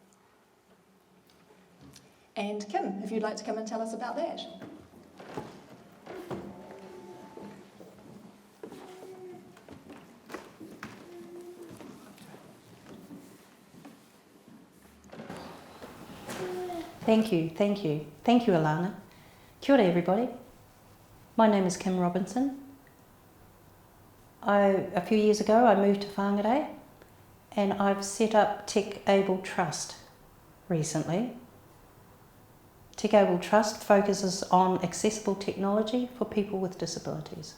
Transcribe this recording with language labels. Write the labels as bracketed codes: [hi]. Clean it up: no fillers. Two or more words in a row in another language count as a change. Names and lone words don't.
[en] And Kim, if you'd like to come and tell us about that. Thank you, Alana. [mi] Kia ora, [en] everybody. My name is Kim Robinson. A few years ago I moved to Whangarei and I've set up Tech Able Trust recently. Tech Able Trust focuses on accessible technology for people with disabilities.